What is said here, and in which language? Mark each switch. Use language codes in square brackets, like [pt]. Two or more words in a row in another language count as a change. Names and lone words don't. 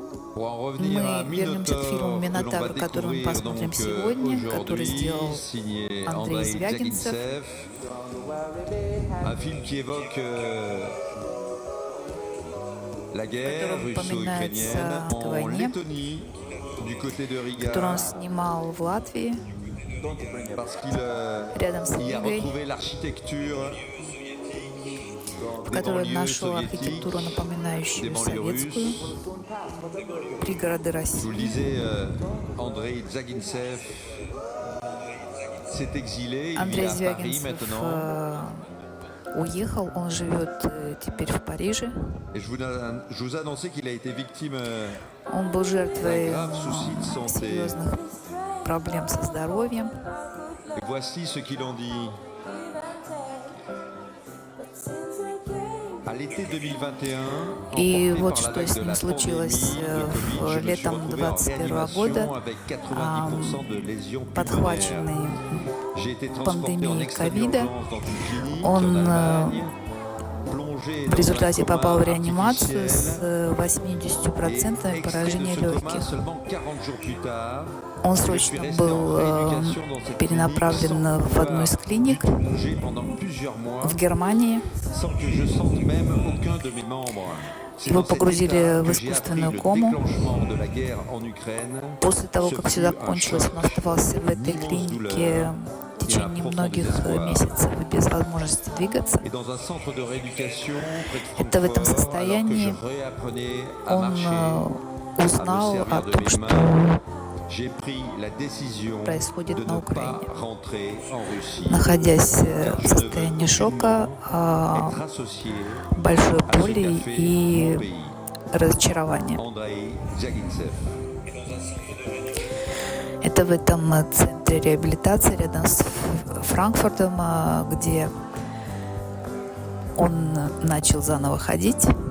[ru] Мы вернемся к фильму «Минотавр», который мы посмотрим сегодня, который сделал Андрей Звягинцев. [fr] Un film qui évoque la [ru] В [fr] guerre [ru] котором упоминается [fr] russo-ukrainienne [ru] о [fr] en [ru] войне, [fr] Lettonie, du côté de [ru] который он [fr] Riga, [ru] снимал в Латвии, [fr] parce qu'il [ru] рядом с [fr] y a [ru] Ригой, [fr] retrouvé l'architecture [ru] в [fr] des [ru] которой он [fr] banlieues [ru] нашел архитектуру, [fr] soviétiques, des [ru] напоминающую [fr] banlieues [ru] советскую, [fr] russes. [ru] пригороды [fr] Je vous le [ru] России. [fr] disais, Andrei Zvягинцев s'est exilé, il vit [ru] Андрей [fr] à Paris [ru] Звягинцев [fr] maintenant. [ru] уехал, он живет теперь в Париже. [fr] Et je vous annonçais qu'il a été victime [ru] Он был жертвой [fr] d'un grave souci de santé. [ru] серьезных проблем со здоровьем. [fr] Et voici ce qu'il en dit. À l'été 2021, [ru] И [fr] emporté [ru] вот [fr] par la [ru] что [fr] vague [ru] с [fr] de [ru] ним [fr] la [ru] случилось [fr] pandémie de Covid, je me suis [ru] летом [fr] retrouvé en [ru] 2021 года, [fr] réanimation avec 90% de lésions pulmonaires. [ru] подхваченный [fr] J'ai été transporté en [ru] пандемией [fr] extrême [ru] ковида. [fr] urgence dans une clinique [ru] Он [fr] en Allemagne, plongé [ru] в [fr] dans un [ru] результате попал в [fr] coma [ru] реанимацию с [fr] artificiel. [ru] 80% [fr] Et extrait [ru] поражения [fr] de ce coma [ru] легких. [fr] seulement 40 jours plus tard. [ru] Он [fr] Je suis [ru] срочно [fr] resté en [ru] был [fr] rééducation dans cette [ru] перенаправлен [fr] clinique [ru] в одну из клиник [fr] sans bouger pendant plusieurs mois, [ru] в Германии. [fr] sans que je sente même aucun de mes membres. C'est [ru] Его [fr] dans cet [ru] погрузили [fr] état [ru] в [fr] que j'ai appris [ru] искусственную [fr] le [ru] кому. [fr] déclenchement de la guerre en Ukraine. [ru] После того, [fr] Ce [ru] как все [fr] fut un [ru] закончилось, [fr] choc, [ru] он оставался в этой [fr] une immense [ru] клинике [fr] douleur [ru] в [fr] et un [ru] течение [fr] profond [ru] многих [fr] désespoir. [ru] месяцев без возможности двигаться. [fr] Et dans un centre de rééducation près de [ru] Это в этом [fr] Francfort, alors que je [ru] состоянии [fr] réapprenais à [ru] он [fr] marcher, à me [ru] узнал о [fr] servir de [ru] том, [fr] mes [ru] что [fr] mains, j'ai pris la décision de [ru] происходит на [fr] ne [ru] Украине. [fr] pas rentrer en Russie. [ru] Находясь [fr] Car [ru] в [fr] je ne veux [ru] состоянии шока, [fr] aucunement être associé [ru] большой [fr] à ce [ru] боли [fr] qu'a fait [ru] и [fr] mon pays. [ru] разочарования. [fr] Andrei Zvягинцев. [ru] Это в этом центре реабилитации рядом с Франкфуртом, где он начал заново ходить.